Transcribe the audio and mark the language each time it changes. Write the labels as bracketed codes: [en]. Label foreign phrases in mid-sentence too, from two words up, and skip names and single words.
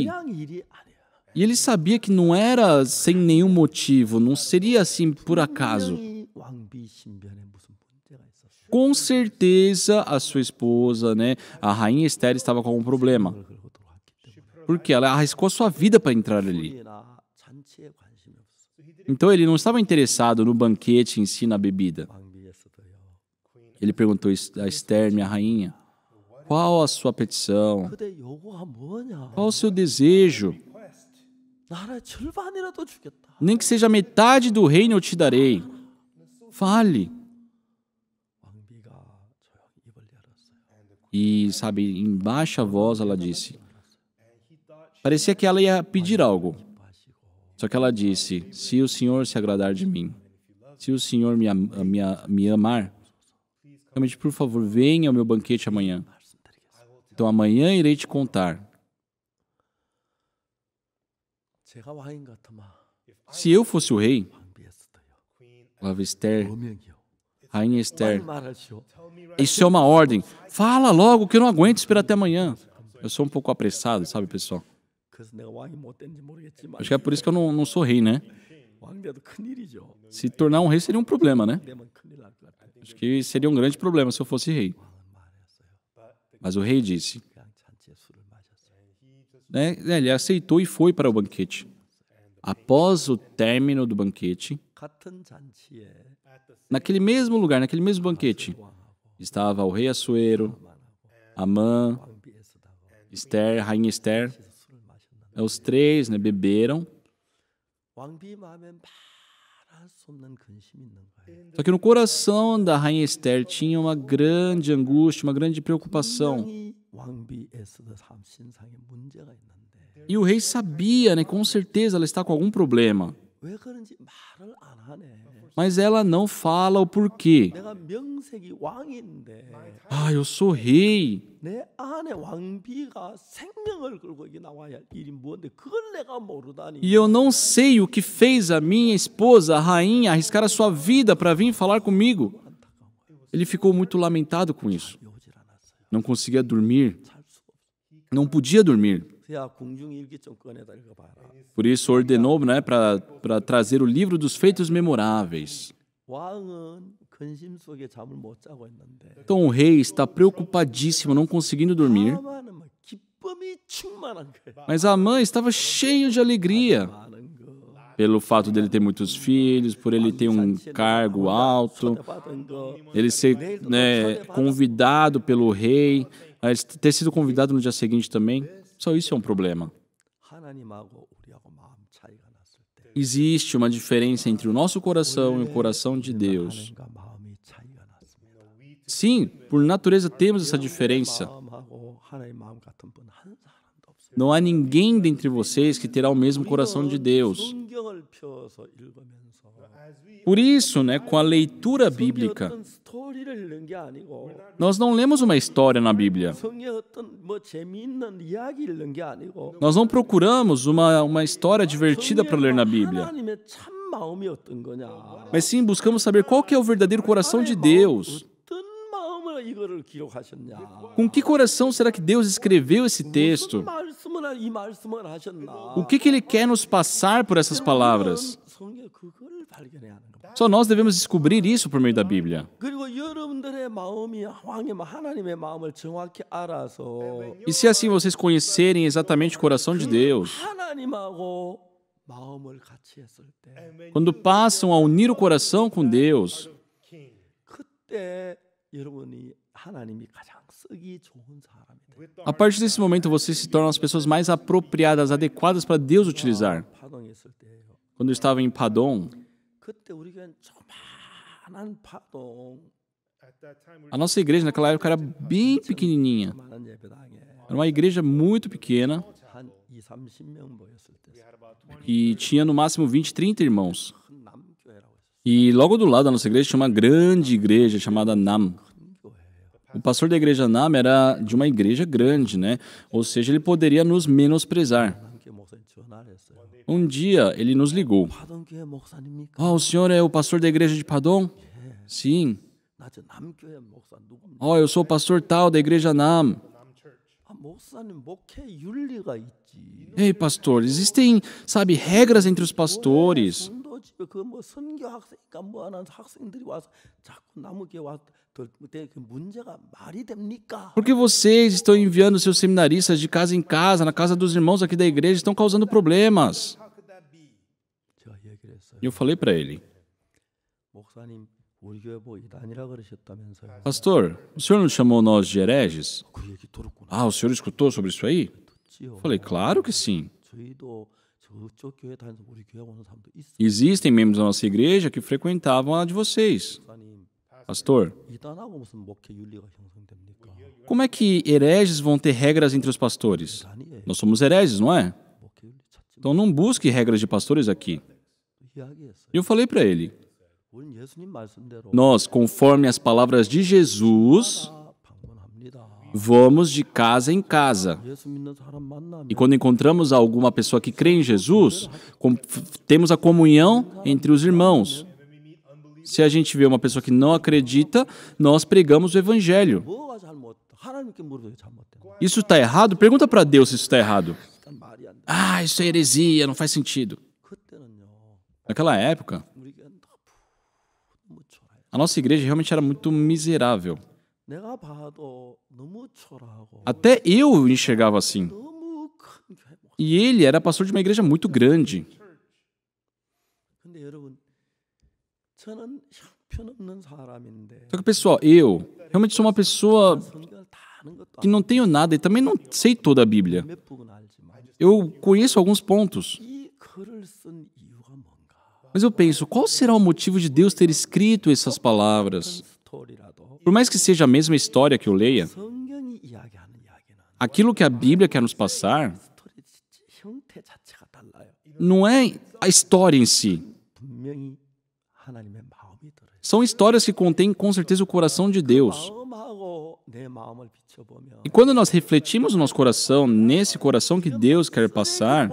[ko] 그냥 일이 아니야. [pt] E ele sabia que não era sem nenhum motivo, não seria assim por acaso. [ko] 분명히 왕비 신변에 무슨 문제가 있었어요. [pt] Com certeza a sua esposa, né, a rainha Esther estava com um problema, [ko] 그걸 걸고 들어왔기 때문에 [pt] porque ela arriscou a sua vida para entrar ali. [ko] 술이나 잔치에 관심이 없어. [pt] Então ele não estava interessado no banquete em si, na bebida. [ko] 왕비 에스더요. [pt] Ele perguntou a Esther, minha rainha, qual a sua petição? [ko] 그대 요구가 뭐냐? [pt] Qual o seu desejo? [ko] 나라의 절반이라도 주겠다. [pt] Nem que seja metade do reino eu te darei. Fale. [ko] 왕비가 조용히 입을 열었어요. [pt] E, sabe, em baixa voz ela disse. Parecia que ela ia pedir algo. [ko] 기뻐하시고 [pt] Só que ela disse, se o Senhor se agradar de mim, se o Senhor me amar, realmente, por favor, venha ao meu banquete amanhã. [ko] 말씀드리겠습니다. [pt] Então amanhã irei te contar. [ko] 제가 왕인 같으면 [pt] Se eu fosse o rei, [ko] 왕비 에스더요. [pt] falava Esther, [ko] 어명이요. [pt] Rainha Esther, [ko] 빨리 말하시오. [pt] isso é uma ordem. Fala logo que eu não aguento esperar até amanhã. Eu sou um pouco apressado, sabe, pessoal? [ko] 그래서 내가 왕이 못 된지 모르겠지만 [pt] Acho que é por isso que eu não sou rei, né? [ko] 왕돼도 큰일이죠. [pt] Se tornar um rei seria um problema, né? [ko] 되면 큰일 날 것 같아요. [pt] Acho que seria um grande problema se eu fosse rei. [ko] 왕은 말했어요. [pt] Mas o rei disse, [ko] 그냥 잔치에 술을 마셨어요. [pt] né? Ele aceitou e foi para o banquete. Após o término do banquete, [ko] 같은 잔치에 [pt] naquele mesmo lugar, naquele mesmo banquete, [ko] 왕하고 [pt] estava o rei Assuero, [ko] 하만하고 [pt] Amã, [ko] 왕비 에스더하고 [pt] Esther, Rainha Esther. [ko] 그래서 술을 마셨는데 [pt] Os três, né, beberam. [ko] 왕비 마음에 말할 수 없는 근심이 있는 거예요. [pt] Só que no coração da Rainha Esther tinha uma grande angústia, uma grande preocupação. [ko] 분명히 왕비 에스더 삶 신상에 문제가 있는데 [pt] E o rei sabia, né, com certeza ela está com algum problema. [ko] 왜 그런지 말을 안 하네. [pt] Mas ela não fala o porquê. [ko] 내가 명색이 왕인데 [pt] Ah, eu sou rei. [ko] 내 안에 왕비가 생명을 걸고 여기 나와야 할 일이 뭔데 그걸 내가 모르다니. [pt] E eu não sei o que fez a minha esposa, a rainha, arriscar a sua vida para vir falar comigo. Ele ficou muito lamentado com isso. [ko] 오질 않았어요. [pt] Não conseguia dormir. [ko] 잘 수가 없어. [pt] Não podia dormir. [ko] 야 궁중 일기 좀 꺼내다 읽어봐라. [pt] Por isso ordenou, né, para trazer o livro dos feitos memoráveis. [ko] 왕은 근심 속에 잠을 못 자고 있는데 [pt] Então o rei está preocupadíssimo, não conseguindo dormir. [ko] 하만은 막 기쁨이 충만한 거예요. [pt] Mas Amã estava cheio de alegria [ko] 많은 거. [pt] pelo fato dele ter muitos filhos, por ele ter um cargo alto, [ko] 받은 거. [pt] ele ser, né, convidado pelo rei, ele ter sido convidado no dia seguinte também. Só isso é um problema. [ko] 하나님하고 우리하고 마음 차이가 났을 때 [pt] Existe uma diferença entre o nosso coração e o coração de Deus. [ko] 하나님과 마음이 차이가 났습니다. [pt] Sim, por natureza temos essa diferença. [ko] 마음하고 하나님 마음 같은 분 한 사람도 없어요. [pt] Não há ninguém dentre vocês que terá o mesmo coração de Deus. [ko] 성경을 펴서 읽으면서 [pt] Por isso, né, com a leitura bíblica, [ko] 어떤 스토리를 읽는 게 아니고 [pt] nós não lemos uma história na Bíblia. [ko] 성경 어떤 뭐 재미있는 이야기 읽는 게 아니고 [pt] Nós não procuramos uma história divertida para ler na Bíblia. [ko] 하나님의 참 마음이 어떤 거냐? [pt] Mas sim, buscamos saber qual que é o verdadeiro coração de Deus. [ko] 어떤 마음으로 이거를 기록하셨냐? [pt] Com que coração será que Deus escreveu esse texto? [ko] 무슨 말씀을 이 말씀을 하셨나? [pt] O que Ele quer nos passar por essas palavras? [ko] 성경 그걸 발견해야 하는 겁니다. [pt] Só nós devemos descobrir isso por meio da Bíblia. [ko] 그리고 여러분들의 마음이 왕의 하나님의 마음을 정확히 알아서 [pt] E se assim vocês conhecerem exatamente o coração de Deus, [ko] 하나님하고 마음을 같이 했을 때 [pt] quando passam a unir o coração com Deus, [ko] 그때 여러분이 하나님이 가장 쓰기 좋은 사람이 돼요. [pt] a partir desse momento vocês se tornam as pessoas mais apropriadas, adequadas para Deus utilizar. [ko] 파동에 있을 때예요. [pt] Quando eu estava em Padom, [ko] 그때 우리가 조그만한 파동 [pt] a nossa igreja naquela época era bem pequenininha. [ko] 많은 예배당에 [pt] Era uma igreja muito pequena [ko] 한 2-30명 모였을 때 [pt] e tinha no máximo 20, 30 irmãos. [ko] 큰 남교회라고 했어요. [pt] E logo do lado da nossa igreja tinha uma grande igreja chamada NAM. [ko] 큰 교회예요. [pt] O pastor da igreja NAM era de uma igreja grande, né? Ou seja, ele poderia nos menosprezar. [ko] 남교회 목사님 전화를 했어요. [pt] Um dia ele nos ligou. [ko] 파동교회 목사님입니까? [pt] Ah, o senhor é o pastor da igreja de Padom? Sim. [ko] 나 저 남교회 목사 누굽니까? [pt] Oh, eu sou o pastor tal da igreja NAM. [ko] 아, 목사님 목회 윤리가 있지. [pt] Ei, pastor, existem, sabe, regras entre os pastores. [ko] 성도 집에 그뭐 선교 학생이니까 뭐 하는 학생들이 와서 자꾸 남교회 와서 그 문제가 말이 됩니까? [pt] Por que vocês estão enviando seus seminaristas de casa em casa, na casa dos irmãos aqui da igreja, estão causando problemas? [ko] 제가 얘기를 했어요. [pt] E eu falei para ele, [ko] 목사님 우리 교회 뭐 이단이라 그러셨다면서요. [pt] pastor, o senhor não chamou nós de hereges? [ko] 그 얘기 들었구나. [pt] Ah, o senhor escutou sobre isso aí? [ko] 듣지요. [pt] Falei, claro que sim. [ko] 저희도 저쪽 교회 다니면서 우리 교회 오는 사람도 있어요. [pt] Existem membros da nossa igreja que frequentavam a de vocês. [ko] 목사님 [pt] Pastor, [ko] 이단하고 무슨 목회 윤리가 형성됩니까? [pt] como é que hereges vão ter regras entre os pastores? [ko] 이단이에요. [pt] Nós somos hereges, não é? [ko] 목회 윤리 찾지 [pt] Então não busque regras de pastores aqui. [ko] 이야기했어요. [pt] E eu falei para ele, [ko] 우리는 예수님 말씀대로 [pt] Nós, conforme as palavras de Jesus, [ko] 방문합니다. [pt] vamos de casa em casa. [ko] 예수 믿는 사람 만나면 [pt] E quando encontramos alguma pessoa que crê em Jesus, temos a comunhão entre os irmãos. Se a gente vê uma pessoa que não acredita, nós pregamos o evangelho. [ko] 뭐가 잘못? 하나님께 물어도 잘못된 거야. [pt] Isso está errado? Pergunta para Deus se isso está errado. [ko] 일단 말이 안 돼. [pt] Ah, isso é heresia, não faz sentido. [ko] 그때는요. [pt] Naquela época, [ko] 우리 교회는 너무 초라해. [pt] a nossa igreja realmente era muito miserável. [ko] 내가 봐도 너무 초라하고 [pt] Até eu enxergava assim. [ko] 너무 큰 교회. [pt] E ele era pastor de uma igreja muito grande. [ko] 근데 여러분, 저는 형편없는 사람인데 [pt] Só que, pessoal, eu realmente sou uma pessoa [ko] 성경을 다 아는 것도 [pt] que não tenho nada e também não sei toda a Bíblia. [ko] 몇 부분 알지만 [pt] Eu conheço alguns pontos. [ko] 이 글을 쓴 이유가 뭔가? [pt] Mas eu penso, qual será o motivo de Deus ter escrito essas palavras? [ko] 스토리라도 [pt] Por mais que seja a mesma história que eu leia, [ko] 성경이 이야기하는 이야기는 [pt] aquilo que a Bíblia quer nos passar [ko] 스토리 형태 자체가 달라요. [pt] não é a história em si. [ko] 분명히 하나님의 마음이 들어요. [pt] São histórias que contêm com certeza o coração de Deus. [ko] 마음하고 내 마음을 비춰보면 [pt] E quando nós refletimos no nosso coração, nesse coração que Deus quer passar,